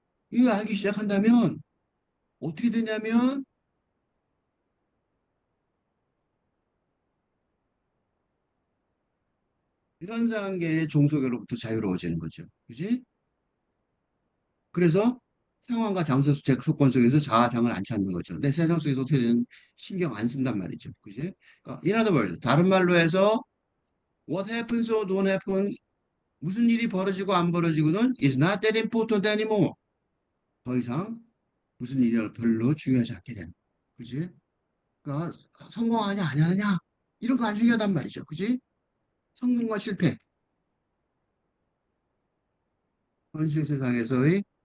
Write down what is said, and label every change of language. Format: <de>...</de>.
<ko>이거 알기 시작한다면 어떻게 되냐면 현상계의 종속으로부터 자유로워지는 거죠. 그지? 그래서 상황과 장소 조건 속에서 자아장을 안 찾는 거죠. 내 세상 속에서 어떻게 되는 신경 안 쓴단 말이죠. 그지? 그러니까</ko> <en>in other words,</en> <ko>다른 말로 해서</ko> <en>what happens or don't happen</en> <ko>무슨 일이 벌어지고 안 벌어지고는</ko> <en>is not that important anymore.</en> <ko>더 이상 무슨 일이 별로 중요하지 않게 되는. 그지? 그러니까 성공하냐 안 하느냐 이런 거 안 중요하단 말이죠. 그지? 성공과 실패. 현실 세상에서의</ko>